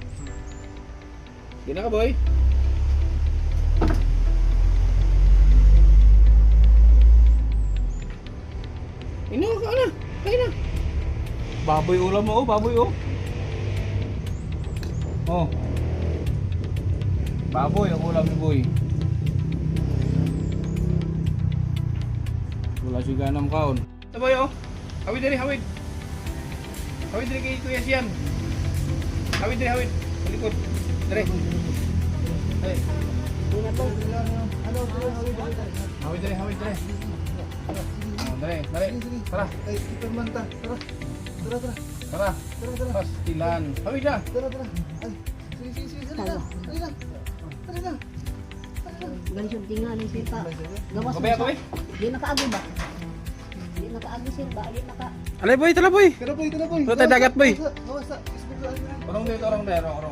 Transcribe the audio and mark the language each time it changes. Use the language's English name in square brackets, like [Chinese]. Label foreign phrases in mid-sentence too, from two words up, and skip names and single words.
[Cebuano] Di na ka boy. Ino ka na. Kaya na. [Filipino] Baboy ulam mo, baboy oh. Oh. Baboy ang ulam ni boy. [Cebuano] Wala siya ganang kaon. [Filipino] Ito boy oh. [Cebuano] Hawid dali, hawid. Hawid diri kay Kuya Sian. Hawid diri, hawid. Malikod. Diri. Hey. Hawid diri, hawid diri. Oh, diri, diri. [Filipino] Tara. Ay, Superman ta. Tara. Tara, tara. [Cebuano] Tara. Pastilan. Hawid na. [Filipino] Tara, tara. [Cebuano] Ay, sige. Dali na. Dali na. Gansyon tingali sir pa. Gawas mo Gabaya ko siya. eh. Di makaagi ba? Di makaagi sir ba? Di maka... [Filipino] Alay boy, tala boy. Tara, boy. Tara, boy. Ito tayo dagat, boy. [Cebuano] Bawas sa. [Filipino] Orong dito, orong dito, orong.